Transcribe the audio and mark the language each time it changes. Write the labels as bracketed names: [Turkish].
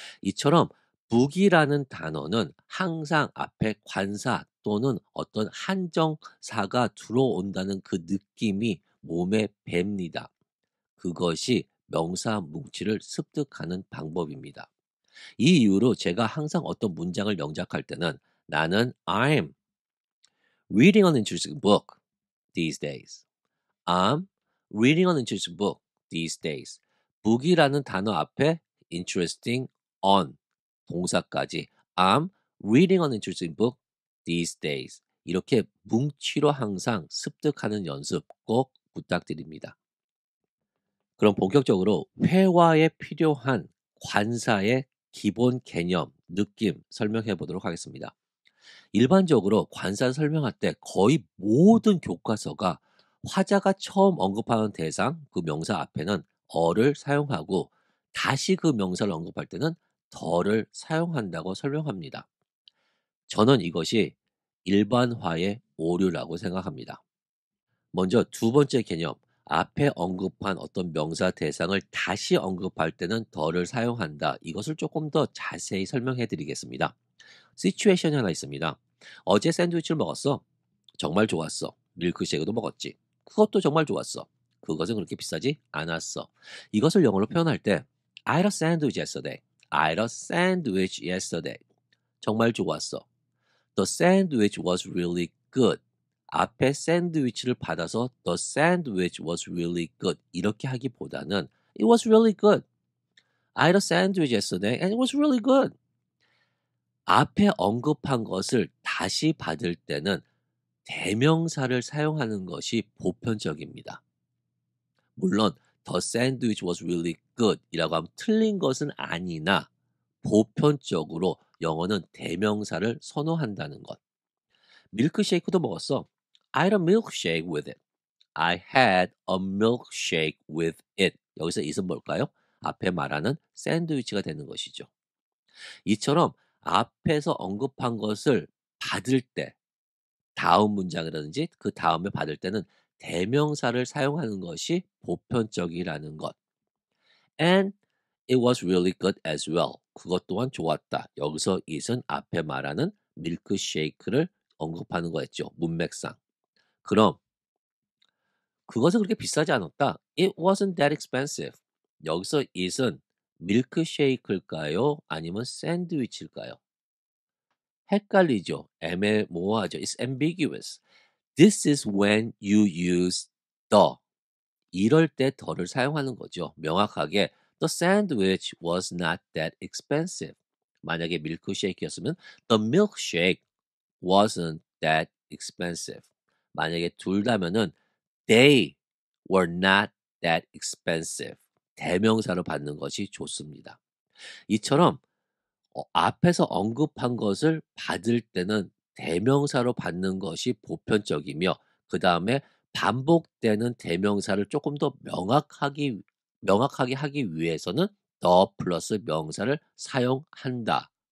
[Korean] 이처럼 book이라는 단어는 항상 앞에 관사 또는 어떤 한정사가 들어온다는 그 느낌이 몸에 붑니다. 그것이 명사 뭉치를 습득하는 방법입니다. 이 이유로 제가 항상 어떤 문장을 영작할 때는 나는 [English] I'm reading an interesting book these days. I'm reading an interesting book these days. [Korean] book이라는 단어 앞에 [English] interesting on [Korean] 동사까지 [English] I'm reading an interesting book these days. [Korean] 이렇게 뭉치로 항상 습득하는 연습 꼭 부탁드립니다. 그럼 본격적으로 회화에 필요한 관사의 기본 개념, 느낌 설명해 보도록 하겠습니다. 일반적으로 관사 설명할 때 거의 모든 교과서가 화자가 처음 언급하는 대상, 그 명사 앞에는 어를 사용하고 다시 그 명사를 언급할 때는 더를 사용한다고 설명합니다. 저는 이것이 일반화의 오류라고 생각합니다. 먼저 두 번째 개념, 앞에 언급한 어떤 명사 대상을 다시 언급할 때는 더를 사용한다. 이것을 조금 더 자세히 설명해 드리겠습니다. 시츄에이션이 하나 있습니다. 어제 샌드위치를 먹었어. 정말 좋았어. 밀크쉐이크도 먹었지. 그것도 정말 좋았어. 그것은 그렇게 비싸지 않았어. 이것을 영어로 표현할 때 [English] I had a sandwich yesterday. I had a sandwich yesterday. [Korean] 정말 좋았어. [English] The sandwich was really good. [Korean] 앞에 샌드위치를 받아서 [English] The sandwich was really good [Korean] 이렇게 하기보다는 [English] It was really good. I had a sandwich yesterday and it was really good. [Korean] 앞에 언급한 것을 다시 받을 때는 대명사를 사용하는 것이 보편적입니다. 물론 [English] The sandwich was really good [Korean] 이라고 하면 틀린 것은 아니나 보편적으로 영어는 대명사를 선호한다는 것. 밀크쉐이크도 먹었어. [English] I had a milkshake with it. I had a milkshake with it. [Korean] 여기서 it은 뭘까요? 앞에 말하는 샌드위치가 되는 것이죠. 이처럼 앞에서 언급한 것을 받을 때 다음 문장이라든지 그 다음에 받을 때는 대명사를 사용하는 것이 보편적이라는 것. [English] And it was really good as well. [Korean] 그것 또한 좋았다. 여기서 it은 앞에 말하는 밀크쉐이크를 언급하는 거였죠. 문맥상. 그럼 그것은 그렇게 비싸지 않았다. [English] It wasn't that expensive. [Korean] 여기서 it은 밀크쉐이크일까요? 아니면 샌드위치일까요? 헷갈리죠. 애매모호하죠. [English] It's ambiguous. This is when you use the. [Korean] 이럴 때 더를 사용하는 거죠. 명확하게 [English] The sandwich was not that expensive. [Korean] 만약에 밀크쉐이크였으면 [English] The milkshake wasn't that expensive. [Korean] 만약에 둘 다면은 [English] They were not that expensive. [Korean] 대명사로 받는 것이 좋습니다. 이처럼 앞에서 언급한 것을 받을 때는 대명사로 받는 것이 보편적이며 그다음에 반복되는 대명사를 조금 더 명확하게 하기 위해서는 더 플러스 명사를 사용한다.